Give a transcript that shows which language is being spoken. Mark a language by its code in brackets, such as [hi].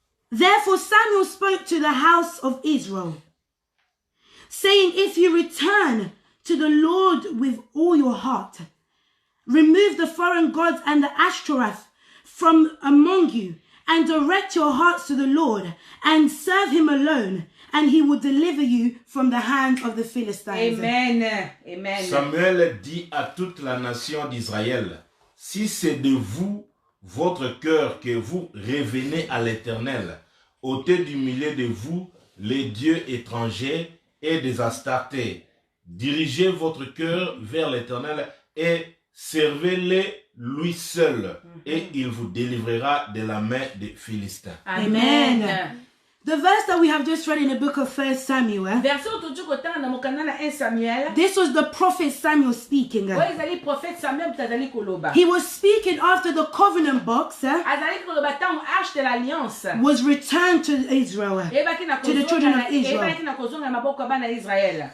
[en] Therefore Samuel spoke to the house of Israel, saying, if you return to the Lord with all your heart, remove the foreign gods and the Ashtoreth from among you, and direct your hearts to the Lord, and serve Him alone, and He will deliver you from the hand of the Philistines. Amen. Amen. [fr] Samuel dit à toute la nation d'Israël, si c'est de vous, votre cœur, que vous revenez à l'Éternel, ôtez du milieu de vous les dieux étrangers et des Astartés. Dirigez votre cœur vers l'Éternel et servez-le lui seul, et il vous délivrera de la main des Philistins. Amen. [en] The verse that we have just read in the book of 1 Samuel. This was the prophet Samuel speaking. He was speaking after the covenant box was returned to Israel, to the children of Israel.